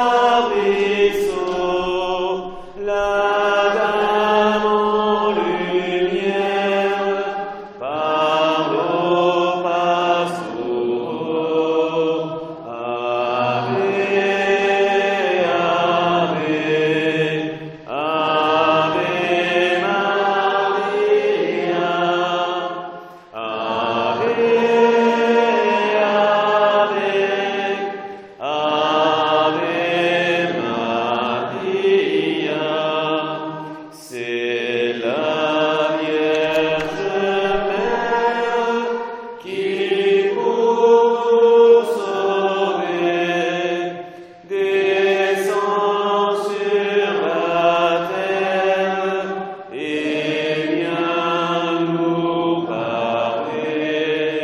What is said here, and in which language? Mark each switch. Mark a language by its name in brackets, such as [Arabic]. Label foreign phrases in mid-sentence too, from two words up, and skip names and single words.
[French] arbrisseau, la dame en lumière, par l'eau passereau. [Latin] Ave, Ave, Ave Maria. Ave, Ave, Ave Maria. [French] C'est la Vierge Mère qui pour nous sauver descend sur la terre et vient nous parler.